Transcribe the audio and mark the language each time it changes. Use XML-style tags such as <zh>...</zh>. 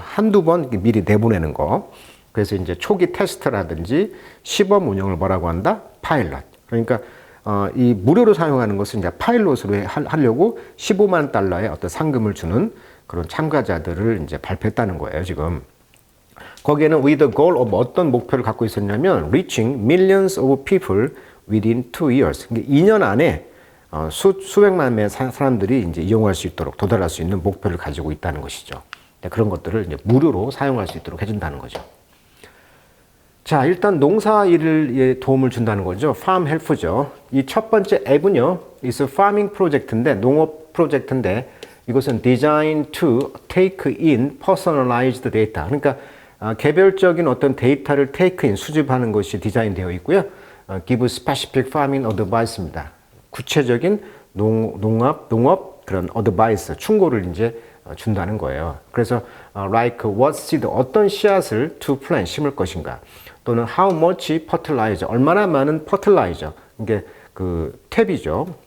<ko>한두 번 미리 내보내는 거. 그래서 이제 초기 테스트라든지 시범 운영을 뭐라고 한다? 파일럿. 그러니까 이 무료로 사용하는 것은 이제 파일럿으로 하려고 15만 달러의 어떤 상금을 주는 그런 참가자들을 이제 발표했다는 거예요, 지금.</ko> <en>거기에는 with the goal of</en> <ko>어떤 목표를 갖고 있었냐면</ko> <en>reaching millions of people within 2 years.</en> <ko>2년 안에 수백만 명의 사람들이 이제 이용할 수 있도록 도달할 수 있는 목표를 가지고 있다는 것이죠. 그런 것들을 이제 무료로 사용할 수 있도록 해준다는 거죠. 자, 일단 농사 일에 도움을 준다는 거죠.</ko> <en>farm help</en> <ko>죠. 이 첫 번째 앱은요,</ko> <en>is farming</en> <ko>프로젝트인데, 농업 프로젝트인데, 이것은</ko> <en>designed to take in personalized data.</en> <ko>그러니까 개별적인 어떤 데이터를</ko> <en>take in,</en> <ko>수집하는 것이 디자인되어 있고요.</ko> <en>give specific farming advice입니다.</en> <ko>구체적인 농업 그런 advice, 충고를 이제 준다는 거예요. 그래서</ko> <en>like what seed,</en> <ko>어떤 씨앗을</ko> <en>to plant,</en> <ko>심을 것인가, 또는</ko> <en>how much fertilizer,</en> <ko>얼마나 많은 fertilizer, 이게 그 퇴비죠.</ko>